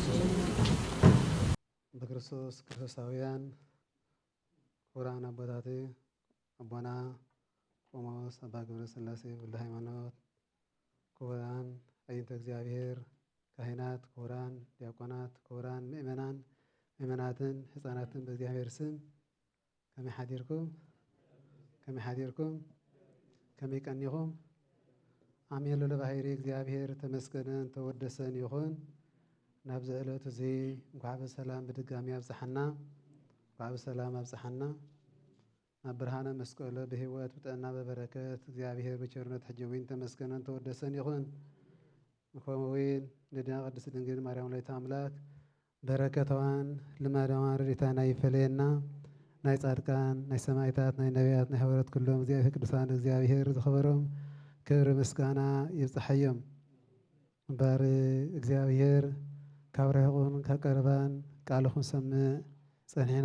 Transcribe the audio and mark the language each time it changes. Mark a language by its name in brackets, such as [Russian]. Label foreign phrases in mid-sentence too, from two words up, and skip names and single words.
[Tigrinya] በክርስቶስ ክርስቶሳውያን ክቡራን አባታት አቦና ቆሞስ አባ ገብረ ሥላሴ ወልደ ሃይማኖት፣ ክቡራን አይንተ እግዚአብሔር ካህናት፣ ክቡራን ዲያቆናት፣ ክቡራን ምእመናትን ህፃናትን በእግዚአብሔር ስም ከመይ ሓዲርኩም ከመይ ቀኒኹም? አሜን ለባህሪ እግዚአብሔር ተመስገነን ተወደሰን ይኹን። ናብዚ ዕለት እዚ እንኳዕ በሰላም በድጋሚ አብፅሐና ናብ ብርሃነ መስቀሉ በህይወት ብጠና በበረከት እግዚአብሔር በቸርነት ሕጀዊን ተመስገነን ተወደሰን ይኹን። ከምኡውን ንድና ቅድስት ድንግል ማርያም ወላዲተ አምላክ በረከቷን ልማዳዋን ረድኤታን ይፈለየና። ናይ ጻድቃን ናይ ሰማዕታት ናይ ነቢያት ናይ ሐዋርያት ኩሎም እግዚአብሔር ቅዱሳን እግዚአብሔር ዝኸበሮም ክብሪ ምስጋና ይብፅሐዮም። እምበር እግዚአብሔር ካብ ርሑቕን ካብ ቀረባን ቃልኹን ሰምዕ ፀኒሕና